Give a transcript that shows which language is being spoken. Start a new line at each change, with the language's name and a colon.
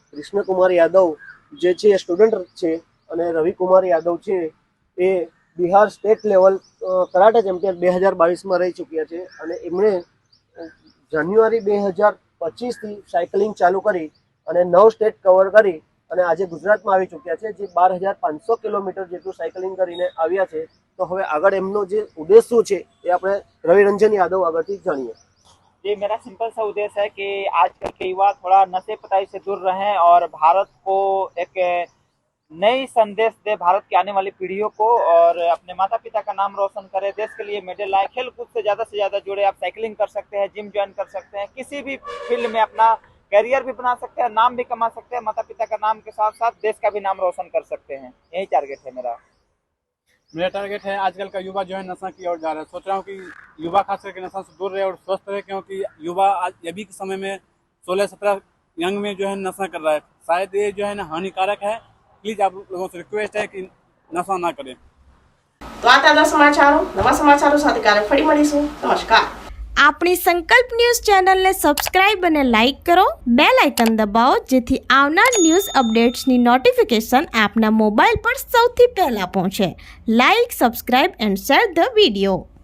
Gujarati: કૃષ્ણકુમાર યાદવ જે છે એ સ્ટુડન્ટ છે અને રવિકુમાર યાદવ છે એ Bihar state level karate champion 2022માં રહી ચૂક્યા છે અને એમણે જાન્યુઆરી 2025થી સાયકલિંગ ચાલુ કરી અને 9 સ્ટેટ કવર કરી અને આજે ગુજરાતમાં આવી ચૂક્યા છે, જે 12,500 કિલોમીટર જેટલું સાયકલિંગ કરીને આવ્યા છે। તો હવે આગળ એમનો જે ઉદ્દેશ શું છે એ આપણે રવિરંજન યાદવ આગળથી જાણીએ।
Hindi: ये मेरा सिंपल सा उद्देश्य है कि आजकल के युवा थोड़ा नशे पताई से दूर रहें और भारत को एक नई संदेश दे, भारत की आने वाली पीढ़ियों को, और अपने माता पिता का नाम रोशन करें, देश के लिए मेडल लाए, खेल कूद से ज़्यादा जुड़े। आप साइकिलिंग कर सकते हैं, जिम ज्वाइन कर सकते हैं, किसी भी फील्ड में अपना करियर भी बना सकते हैं, नाम भी कमा सकते हैं, माता पिता का नाम के साथ साथ देश का भी नाम रोशन कर सकते हैं। यही टारगेट है मेरा। मेरा टारगेट है आजकल का युवा जो है नशा की ओर जा रहा है। सोच रहा हूँ कि युवा खास करके नशा से दूर रहे और स्वस्थ रहे, क्योंकि युवा आज अभी के समय में 16-17 यंग में जो है नशा कर रहा है। शायद ये जो है ना हानिकारक है। प्लीज आप लोगों से रिक्वेस्ट है कि नशा ना करें।
Gujarati: तो આ તાજા સમાચારો, નવા સમાચારો સાથે કાલે ફરી મળીશું। નમસ્કાર। આપણી સંકલ્પ ન્યૂઝ ચેનલને સબસ્ક્રાઇબ અને લાઇક કરો, બેલ આઇકન દબાવો જેથી આવનાર ન્યૂઝ અપડેટ્સની નોટિફિકેશન આપના મોબાઈલ પર સૌથી પહેલા પહોંચે.
English: Like, subscribe and share the video.